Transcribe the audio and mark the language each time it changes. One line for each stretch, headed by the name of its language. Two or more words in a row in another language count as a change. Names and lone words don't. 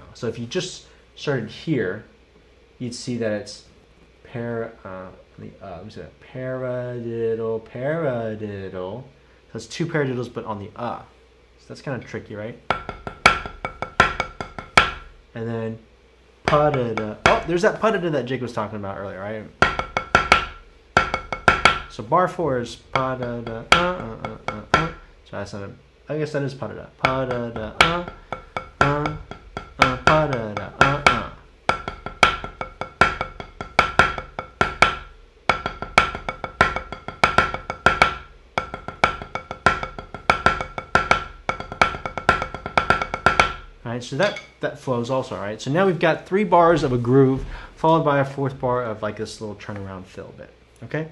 English: So if you just started here, you'd see that it's let me say that. Paradiddle, paradiddle. So it's 2 paradiddles, but on the So that's kind of tricky, right? And then pa-da-da. Oh, there's that pa-da-da that Jake was talking about earlier, right? So bar 4 is pa-da-da. So that's not I guess that is pa-da-da. Pa-da-da. Pa-da-da. Right, so that flows also, right? So now we've got 3 bars of a groove followed by a 4th bar of like this little turnaround fill bit, okay?